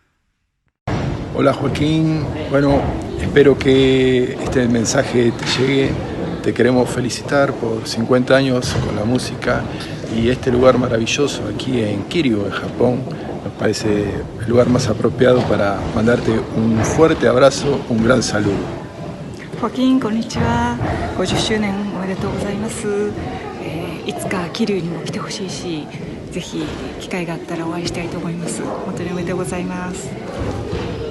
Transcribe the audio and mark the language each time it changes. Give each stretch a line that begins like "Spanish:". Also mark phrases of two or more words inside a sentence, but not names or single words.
Spanish: Hola Joaquín, bueno, espero que este mensaje te llegue. Te queremos felicitar por 50 años con la música y este lugar maravilloso aquí en Kiryu, en Japón. Nos parece el lugar más apropiado para mandarte un fuerte abrazo, un gran saludo. Joaquín, konnichiwa.
Japanese: 50周年おめでとうございます。いつか桐生にも来てほしいし、ぜひ機会があったらお会いしたいと思います。本当におめでとうございます。